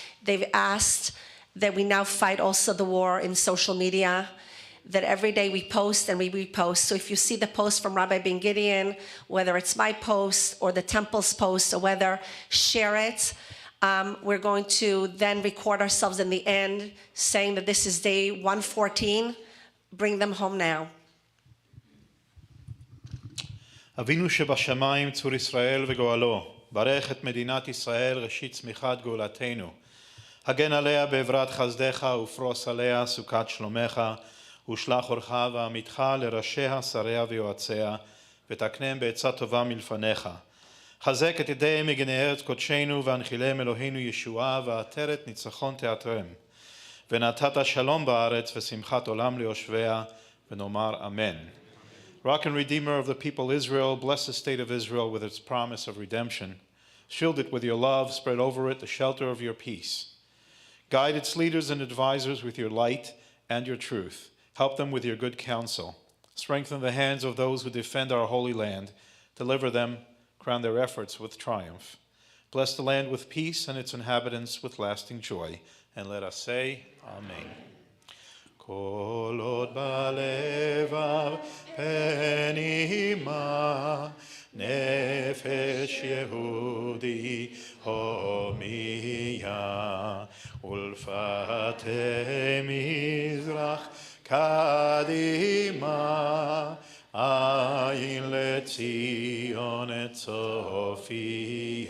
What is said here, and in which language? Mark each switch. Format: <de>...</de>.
<en>They've asked that we now fight also the war in social media, that every day we post and we repost. So if you see the post from Rabbi Ben Gideon, whether it's my post or the temple's post or whether, share it. We're going to then record ourselves in the end saying that this is day 114. Bring them home now.</en> <he>אבינו שבשמיים צור ישראל וגואלו, ברך את מדינת ישראל ראשית צמיחת גאולתנו. הגן עליה בעברת חסדך ופרוס עליה סוכת שלומך, ושלח אורך ועמיתך לראשיה, שריה ויועציה, ותקנם בעצה טובה מלפניך. חזק את ידיהם מגני ארץ קודשנו, והנחילם אלוהינו ישועה, ועטרת ניצחון תעטרם. ונתת שלום בארץ ושמחת עולם ליושביה, ונאמר אמן.</he> <en>Rock and Redeemer of the people Israel, bless the state of Israel with its promise of redemption. Shield it with your love, spread over it the shelter of your peace. Guide its leaders and advisors with your light and your truth. Help them with your good counsel. Strengthen the hands of those who defend our holy land. Deliver them, crown their efforts with triumph. Bless the land with peace and its inhabitants with lasting joy. And let us say, Amen.</en> <he>כל עוד בלבב פנימה, נפש יהודי הומיה, ולפתי מזרח קדימה, עין לציון צופיה.</he>